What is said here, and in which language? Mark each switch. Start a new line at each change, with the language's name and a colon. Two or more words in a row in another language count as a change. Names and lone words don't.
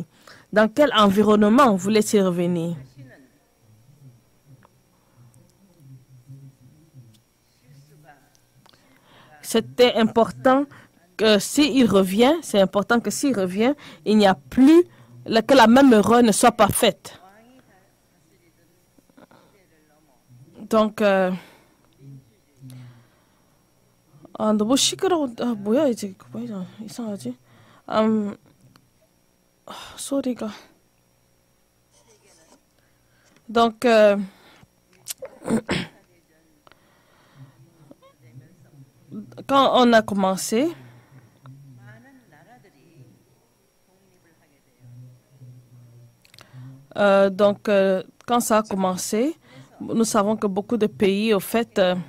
French: Dans quel environnement voulait-il revenir? C'était important que s'il revient, il n'y a plus que la même erreur ne soit pas faite. Donc,
Korean: 너무 시끄러워. 뭐야 이제 뭐야 이상하지? 소리가.
French: Donc quand on a commencé, quand ça a commencé, nous savons que beaucoup de pays, au fait,